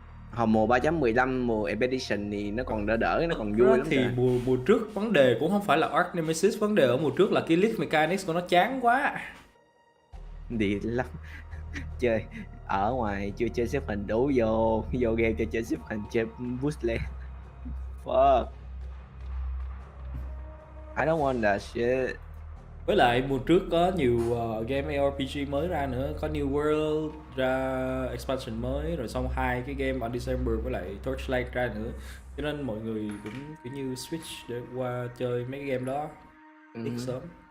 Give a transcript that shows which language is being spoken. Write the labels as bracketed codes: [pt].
[vi] Hồi mùa 3.15 mùa Expedition thì nó còn đỡ nó còn vui lắm. Thì mùa trước vấn đề cũng không phải là Arc Nemesis, vấn đề ở mùa trước là cái list mechanics của nó chán quá. Đi lắm. Chơi ở ngoài chưa chơi xếp hình đủ, vô game cho chơi xếp hình, chơi boost lên. [en] Fuck, I don't want that shit. [vi] Với lại mùa trước có nhiều game ARPG mới ra nữa, có New World ra expansion mới, rồi xong 2 cái game on December với lại Torchlight ra nữa, cho nên mọi người cũng kiểu như switch để qua chơi mấy cái game đó ít sớm.